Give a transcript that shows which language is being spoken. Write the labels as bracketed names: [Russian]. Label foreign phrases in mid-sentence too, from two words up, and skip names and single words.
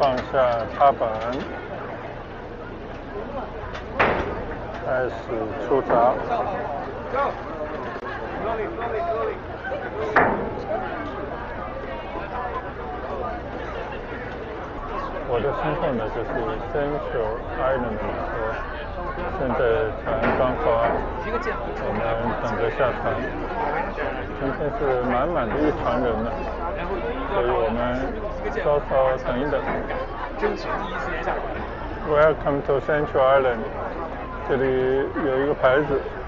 [Chinese] 放下踏板，开始出闸。我的身份呢就是 Central Island 码头，现在船刚发，我们等着下船。今天是满满的一船人呢，所以我们稍稍等一等。 [English] Welcome to Central Island， [Chinese] 这里有一个牌子。